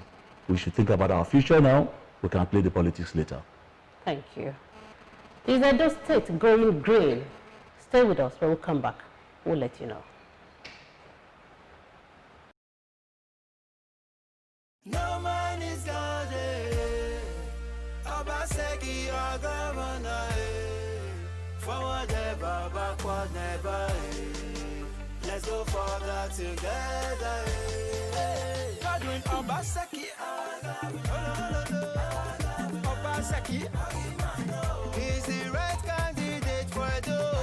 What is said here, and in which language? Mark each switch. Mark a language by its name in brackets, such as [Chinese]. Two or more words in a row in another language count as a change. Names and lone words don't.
[English] We should think about our future now. We can play the politics later. Thank you. Is Edo State going green? Stay with us. When we come back, we'll let you know. No man is guarded. Obaseki, our governor. Forward ever, backward never. Let's go further together. Godwin Obaseki, Obaseki is the right candidate for Edo.